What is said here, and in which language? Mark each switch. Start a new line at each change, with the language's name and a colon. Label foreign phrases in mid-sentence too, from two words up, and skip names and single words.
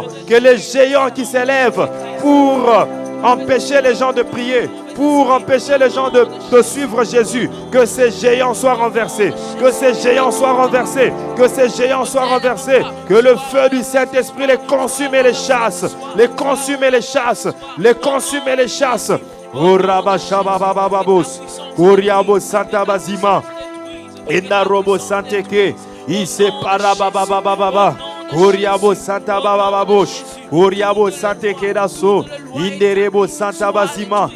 French: Que les géants qui s'élèvent pour empêcher les gens de prier, pour empêcher les gens de suivre Jésus, que ces géants soient renversés. Que ces géants soient renversés. Que ces géants soient renversés. Que le feu du Saint-Esprit les consume et les chasse. Les consume et les chasse. Les consume et les chasse. Oh rabashababababos. Kuriabo Santa Bazima. Enda robo santeke. Ise parabababababa. Kuriabo Santa babababosh. Kuriabo santeke daso. Inderebo Santa Bazima.